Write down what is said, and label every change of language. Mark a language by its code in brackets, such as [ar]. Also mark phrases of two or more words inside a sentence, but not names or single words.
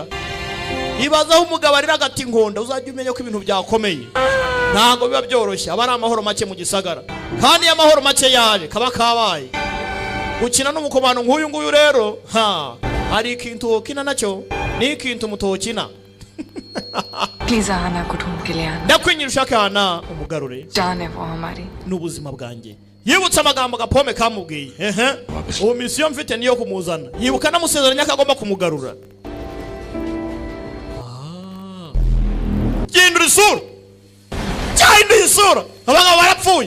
[rw] Ibazaho umugabo ari hagati inkonda uzajya umenya ko ibintu byakomeye. Ntago biba byoroshye aba ari amahoro make mu gisagara. Kandi amahoro make yaje kaba kabaye. Gukina n'umukomano nk'uyu nguyu rero hari ikintu ukina nacyo ni ikintu mutokina. [hi] प्लीज आना को ढूंढ के ले आना. [rw] Ndakwinyira ushaka hana umugarure. [hi] जान है वो हमारी. [rw] N'ubuzima bwanjye. Yibutsa amagambo gapome kamubwiye. Ubu mission mfite niyo kumuzana. Yibuka namusezeranya akagomba kumugarura. Gindura isura. Cyahindura isura. Abagabo barapfuye.